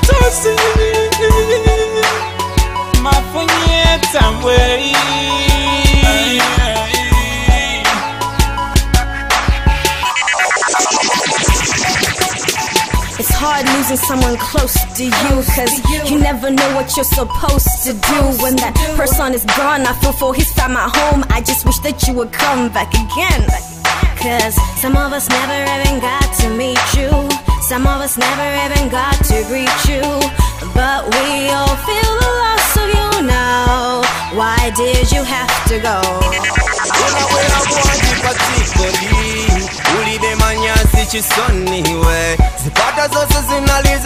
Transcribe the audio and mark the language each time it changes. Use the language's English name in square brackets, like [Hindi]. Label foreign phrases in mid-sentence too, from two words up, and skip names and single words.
[English] Mafunyeta way. It's hard losing someone close to you, cause you never know what you're supposed to do. When that person is gone, I feel for his fam at home. I just wish that you would come back again. Cause some of us never even got to meet you. Some of us never even got to greet you. But we all feel the loss of you now. Why did you have to go? [Nyanja] Ulidemanya si chisoni we zipata zose zinaliza